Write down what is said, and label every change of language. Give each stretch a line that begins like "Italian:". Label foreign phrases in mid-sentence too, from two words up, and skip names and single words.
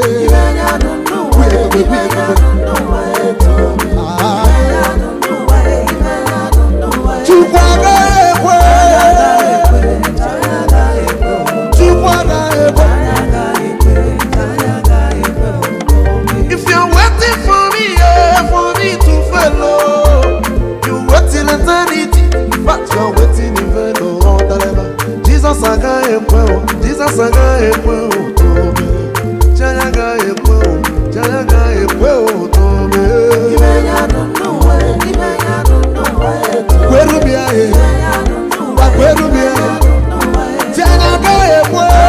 Igbo: Ibe na-adụ ndụ nwa o, ibe na-adụ ndụ nwa o, tobe. Ah. Ibe na-adụ ndụ nwa o, ibe na-adụ ndụ nwa o, Chukwu tobe. agaghị ekwe. Janya ga-ekwe, janya ga-ekwe o, Chukwu agaghị ekwe. janya ga-ekwe, janya ga-ekwe o, tobe.
English: If you're waiting for me, yeah, for me to fail, oh, you wait till eternity, but you're waiting in vain, oh, whatever.
Igbo: Jesus agaghị ekwe o, Jesus agaghị ekwe o, tobe. Janya agaghị ekwe o, janya agaghị ekwe o, tobe. Ibe na-adụ ndụ nwa o, ibe na-adụ ndụ nwa o, tobe. Kweru bịa, eh. Ibe na-adụ ndụ nwa o, Kweru bịa. ibe na-adụ ndụ nwa o, tobe. Janya agaghị ekwe.